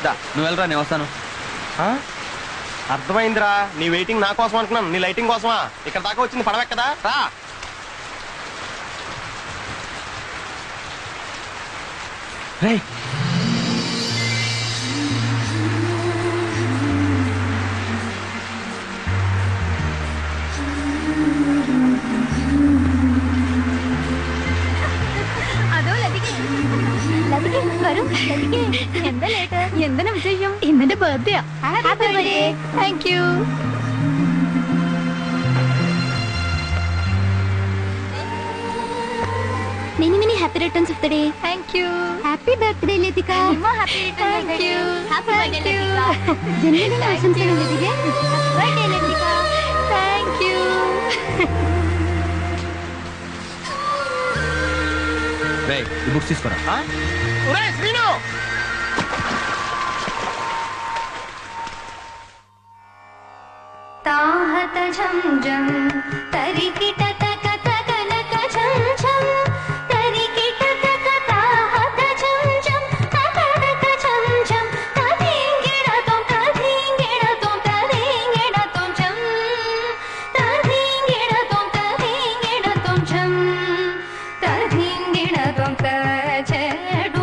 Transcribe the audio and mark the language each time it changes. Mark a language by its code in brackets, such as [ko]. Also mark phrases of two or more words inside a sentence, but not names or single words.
[te] దా. నువ్వు వెళ్ళరా, నేను వస్తాను. ఆ? అర్థమైందిరా, నీ వెయిటింగ్ నా కోసం అనుకున్నాను, నీ లైటింగ్ కోసమా? ఇక్కడ దాకా వచ్చింది పడవెక్కదా? రా. రేయ్, [ml] അതോ ലതികെ ലതികെ വരൂ ലതികെ എന്താ ലേറ്റ് എന്തിനാ വിശേഷം ഇന്നെന്റെ ബർത്ത്ഡേ [en] happy birthday [ml] താങ്ക്യൂ [en] Many many happy returns of the day. താങ്ക്യൂ Happy birthday, Latika. happy thank you happy birthday ലതിക [te] జన్మదిన ఆశంసలు లతిక. [en] బర్త్డే లతిక താങ്ക്യൂ [te] రేయ్, ఈ బుక్స్ తీసుకురా. ఆ? ఒరేయ్, శ్రీను! తాహత ఝం ఝం తరికిట తక తక లక ఝం ఝం తరికిట తక తాహత ఝం ఝం తక తక ఝం ఝం తదింగిడ తోం తదింగిడ తోం తదింగిడ తోం ఝం తదింగిడ తోం తదింగిడ తోం ఝం తదింగిడ తోం తజడు